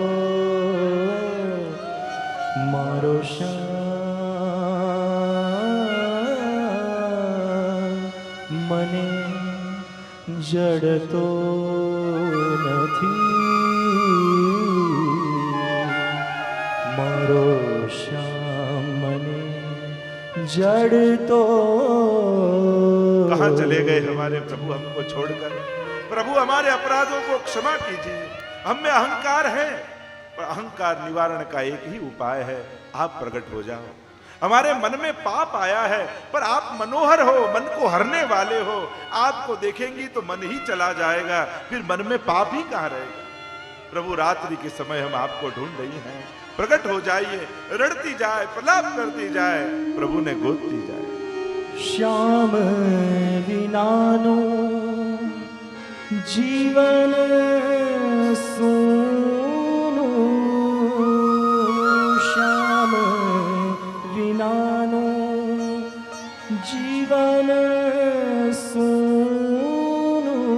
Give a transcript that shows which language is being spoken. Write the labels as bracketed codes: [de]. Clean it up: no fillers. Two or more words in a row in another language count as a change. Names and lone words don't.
[gu] મારો શ્યામ મને જડતો મારો શ્યામ મને જડતો. [hi] कहाँ चले गए हमारे प्रभु हमको छोड़कर? प्रभु हमारे अपराधों को क्षमा कीजिए. हम में अहंकार है, पर अहंकार निवारण का एक ही उपाय है, आप प्रकट हो जाओ। हमारे मन में पाप आया है, पर आप मनोहर हो, मन को हरने वाले हो। आपको देखेंगी तो मन ही चला जाएगा, फिर मन में पाप ही कहां रहेगा। प्रभु रात्रि के समय हम आपको ढूंढ रही हैं, प्रकट हो जाइए। [gu] રડતી જાએ, પ્રલાપ કરતી જાએ, પ્રભુ ને ગોદતી જાએ। શ્યામ વિનાનો જીવન સૂનુ, શ્યામ વિનાનો જીવન સૂનુ,